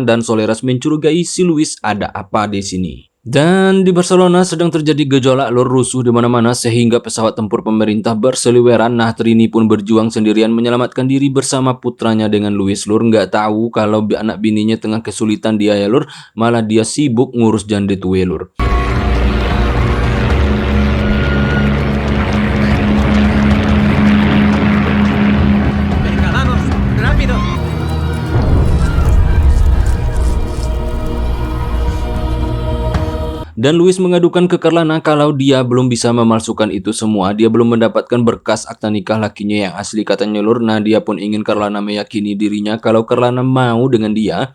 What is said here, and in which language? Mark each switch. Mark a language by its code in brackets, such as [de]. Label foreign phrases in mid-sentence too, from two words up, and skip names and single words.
[id] Dan Soleras mencurigai si Luis ada apa di sini. Dan di Barcelona sedang terjadi gejolak lur, rusuh di mana-mana sehingga pesawat tempur pemerintah berseliweran. Nah, Trini pun berjuang sendirian menyelamatkan diri bersama putranya dengan Luis lur. Nggak tahu kalau anak bininya tengah kesulitan dia ya lur, malah dia sibuk ngurus jande tuwe lur. [es] Venga, vamos, rápido. [id] Dan Luis mengadukan ke Carlana kalau dia belum bisa memalsukan itu semua. Dia belum mendapatkan berkas akta nikah lakinya yang asli katanya lur. Nah, dia pun ingin Carlana meyakini dirinya kalau Carlana mau dengan dia.